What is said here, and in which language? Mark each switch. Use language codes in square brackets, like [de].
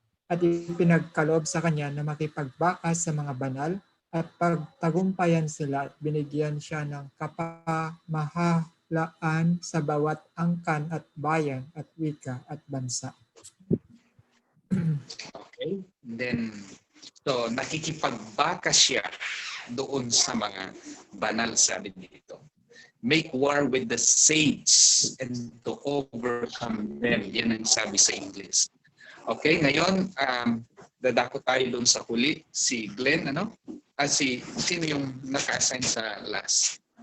[tl] At ipinagkaloob sa kanya na makipagbakas sa mga banal at pagtagumpayan sila at binigyan siya ng kapamahalaan sa bawat angkan at bayan at wika at bansa. Okay? Then, so nakikipagbakas siya doon sa mga banal, sabi dito. [en] Make war with the saints and to overcome them. [tl] Yan ang sabi sa English. Okay, ngayon, dadako tayo doon sa huli. Si Glenn, ano? Sino yung naka-assign sa last?